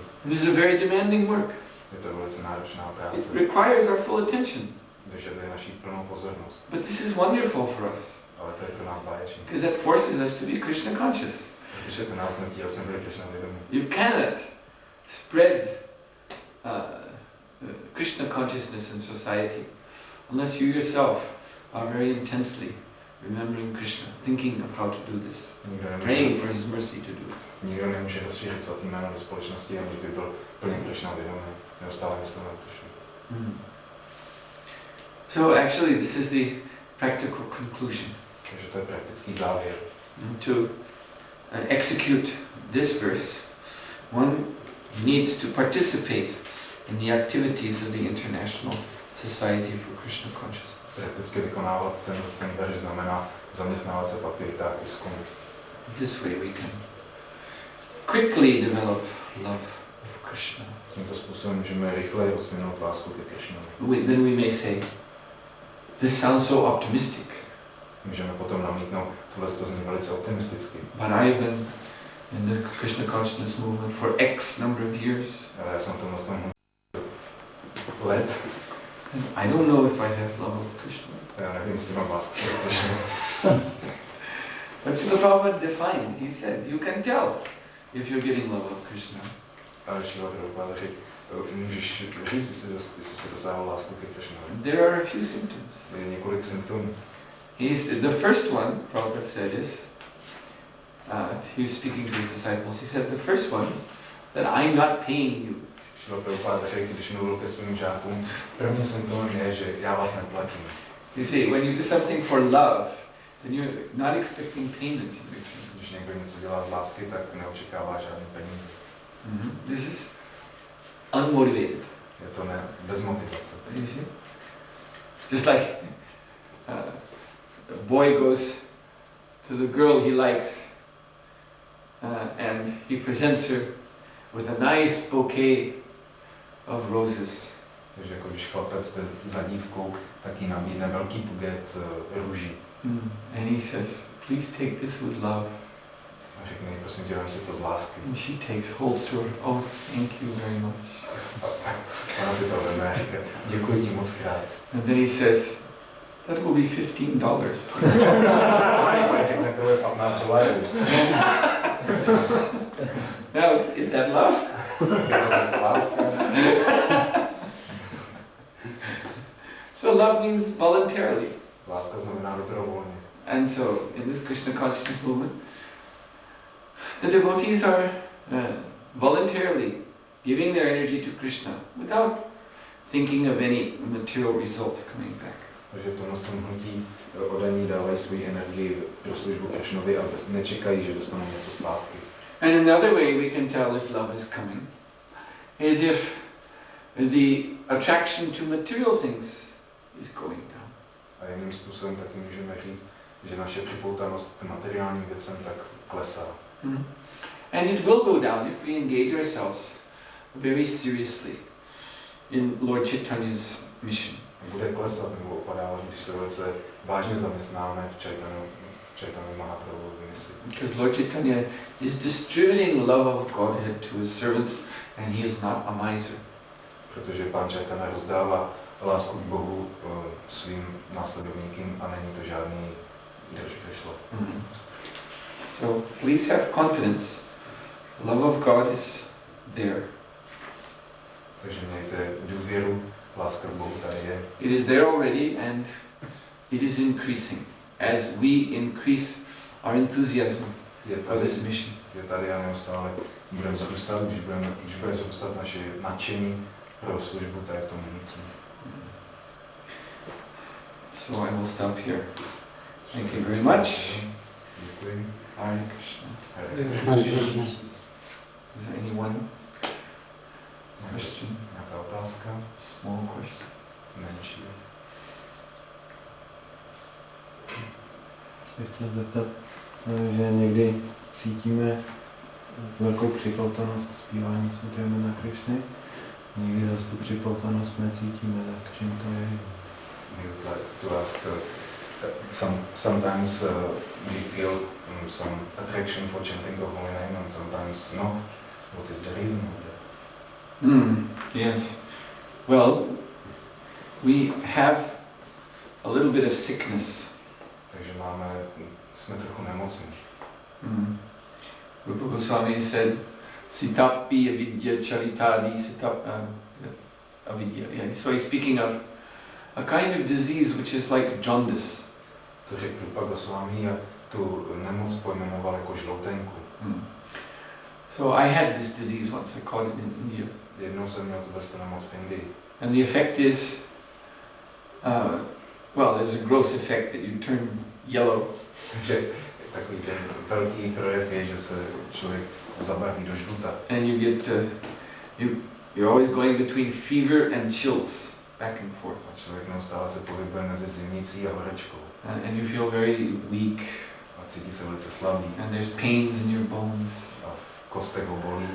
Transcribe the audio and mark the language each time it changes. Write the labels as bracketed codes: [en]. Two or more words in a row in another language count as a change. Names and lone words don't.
[en] This is a very demanding work. [cs] Je to velice náročná [en] It [cs] práce. [en] requires our full attention. [cs] Vyžaduje naší plnou pozornost. [en] But this is wonderful for us, [cs] Ale to je pro nás báječné. [en] because that forces us to be Krishna conscious. [cs] Protože to nás nutí, aby jsme byli Krishna vědomí. [en] You cannot spread Krishna consciousness in society unless you yourself are very intensely remembering Krishna, thinking of how to do this, praying for His mercy to do it. [cs] Nikdo nemůže rozšířit svatý jméno do společnosti, aniž by byl plně Krishna vědomý, neustále myslel na Krishnu. [en] So actually this is the practical conclusion. [cs] Takže to je praktický závěr. [en] To execute this verse, one needs to participate in the activities of the International Society for Krishna Consciousness. [cs] Prakticky vykonávat ten verš znamená zaměstnávat se v aktivitách ISKCONu. [en] This way we can quickly develop love of Krishna. [cs] Tímto způsobem můžeme rychleji rozvinout lásku ke Krishnovi. [en] Then we may say, this sounds so optimistic. [cs] Můžeme potom namítnout, tohle to zní velice optimisticky. [en] But I've been in the Krishna consciousness movement for X number of years. [cs] Ale já jsem v tomhle let. [en] I don't know if I have love of Krishna. [cs] Já nevím, jestli mám lásku ke Krishnu. [en] But Srila Prabhupada defined, he said, you can tell if you're getting love of Krishna. [cs] Ale Srila Prabhupada řekl, můžeš říct, jestli jsi dosáhl lásku ke Krishnovi. [en] There are a few symptoms. [cs] Je několik symptomů. [en] The first one, Prabhupada said, is, he was speaking to his disciples, he said, the first one, that I'm not paying you. [cs] Srila Prabhupada řekl, když mluvil ke svým žákům, první symptom je, že já vás neplatím. [en] You see, when you do something for love, then you're not expecting payment in return. [cs] Když někdo něco dělá z lásky, tak neočekává žádné peníze. [en] This is unmotivated. [cs] Je to bez motivace. [en] You see? Just like a boy goes to the girl he likes and he presents her with a nice bouquet of roses. [cs] Takže jako když chlapec jde za dívkou, tak jí nabídne velký buket růží. [en] And he says, please take this with love. [cs] A řekne jí, prosím tě, dám si to z lásky. [en] And she holds to her, oh, thank you very much. [cs] Ona si to veme a říká, děkuji ti moc krát. [en] And then he says, that will be $15. [cs] Řekne, to je $15. [en] Now, is that love? [cs] Je to láska. [en] So love means voluntarily. [cs] Láska znamená dobrovolně. [en] And so, in this Krishna consciousness movement, the devotees are voluntarily giving their energy to Krishna without thinking of any material result coming back. [cs] Takže v tomhle hnutí oddaní dávají svoji energii pro službu Krishnovi a nečekají, že dostanou něco zpátky. [en] And another way we can tell if love is coming is if the attraction to material things is going down. [cs] A jiným způsobem taky můžeme říct, že naše připoutanost k materiálním věcem tak klesá. [en] And it will go down if we engage ourselves very seriously in Lord Chaitanya's mission. [cs] Bude klesat nebo opadávat, když se velice vážně zaměstnáme v Chaitanya Mahaprabhuvovi misi. [en] Because Lord Chaitanya is distributing love of Godhead to his servants and he is not a miser. [cs] Protože Pán Chaitanya rozdává lásku k Bohu svým následovníkům a není to žádný držkešlo. [en] So please have confidence. The love of God is there. [cs] Takže mějte důvěru, láska k Bohu tady je. [en] It is there already and it is increasing as we increase our enthusiasm for this mission. [cs] Je tady a neustále budeme vzrůstat, když bude vzrůstat naše nadšení pro službu tady v tom hnutí. [en] So I will stop here. Thank you very much. [cs] Děkuji. Hare Krishna. Hare Krishna. [en] Is there anyone? Question? [cs] Nějaká otázka? [en] Small question. [cs] Menší. Se chtěl zeptat, že někdy cítíme velkou připoutanost k zpívání svatého jména Krišny, někdy zase tu připoutanost necítíme, tak čím to je? [en] We would like to ask, sometimes we feel some attraction for chanting the holy name and sometimes not. What is the reason of that? Yes. Well, we have a little bit of sickness. [cs] Takže jsme trochu nemocní. [en] Rupa Swami said, [sa] Sitapi avidya charitadi avidya. [en] Yeah, so he's speaking of a kind of disease which is like jaundice. [cs] To řekl Rupa Swami a tu nemoc pojmenoval jako žloutenku. [en] So I had this disease once, I caught it in India. [cs] Jednou jsem měl tu nemoc v Indii. [en] And the effect is, well, there's a gross effect that you turn yellow. [cs] Takže takový ten velký projev je, že se člověk zabarví do žluta. [en] And you get, you're always going between fever and chills, back and forth. [cs] A člověk neustále se pohybuje mezi zimnicí a horečkou. [en] And you feel very weak. [cs] A cítí se velice slabý. [en] And there's pains in your bones. [cs] A v kostech ho bolí.